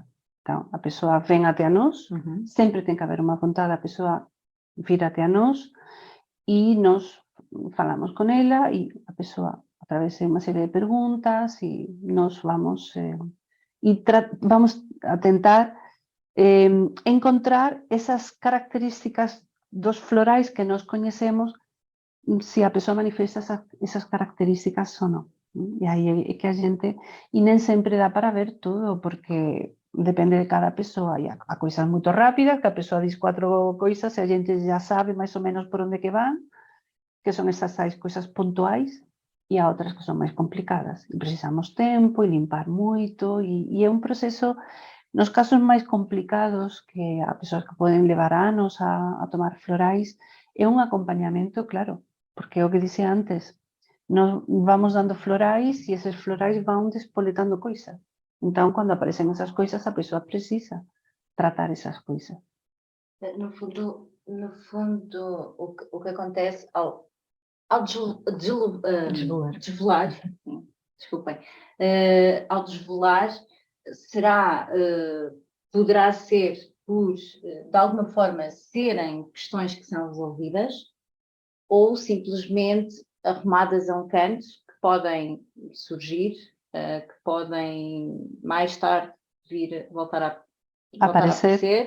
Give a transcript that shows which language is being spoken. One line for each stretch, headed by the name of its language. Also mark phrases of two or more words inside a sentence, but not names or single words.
Galician: Então, a persoa ven até a nós, sempre ten que haber unha vontade, a persoa vir até a nós e nós falamos con ela e a persoa a través de unha serie de preguntas e nós vamos a tentar encontrar esas características dos florais que nós coñecemos, se a persoa manifesta esas características ou non. E aí é que a gente... E nem sempre dá para ver todo, porque depende de cada persoa. E há coisas moito rápidas, que a persoa diz 4 coisas e a gente já sabe máis ou menos por onde que van, que son esas coisas puntuais, e há outras que son máis complicadas. E precisamos tempo e limpar moito, e é un proceso... Nos casos máis complicados, que há persoas que poden levar anos a tomar florais, é un acompañamento, claro, porque é o que dixe antes, nos vamos dando florais e eses florais van despoletando coisas. Entón, cando aparecen esas coisas, a persoa precisa tratar esas coisas.
Portuguese: No fundo, o que acontece ao desvelar, desculpem, ao desvelar, poderá ser por, de alguma forma, serem questões que são resolvidas, ou simplesmente arrumadas a um canto, que podem surgir, que podem mais tarde voltar a aparecer.